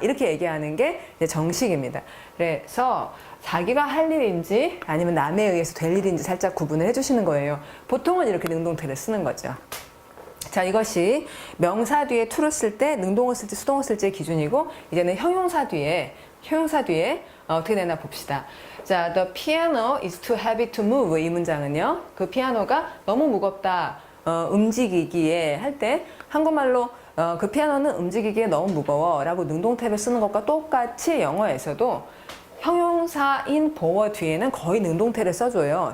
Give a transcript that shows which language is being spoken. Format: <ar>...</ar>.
<ko>이렇게 얘기하는 게 이제 정식입니다. 그래서 자기가 할 일인지 아니면 남에 의해서 될 일인지 살짝 구분을 해주시는 거예요. 보통은 이렇게 능동태를 쓰는 거죠. 자, 이것이 명사 뒤에 to를 쓸 때 능동을 쓸지 수동을 쓸지의 기준이고, 이제는 형용사 뒤에 어떻게 되나 봅시다.</ko> <en>자, the piano is too heavy to move.</en> <ko>이 문장은요, 그 피아노가 너무 무겁다, 움직이기에 할 때 한국말로 그 피아노는 움직이기에 너무 무거워 라고 능동태를 쓰는 것과 똑같이 영어에서도 형용사인 보어 뒤에는 거의 능동태를 써줘요.</ko>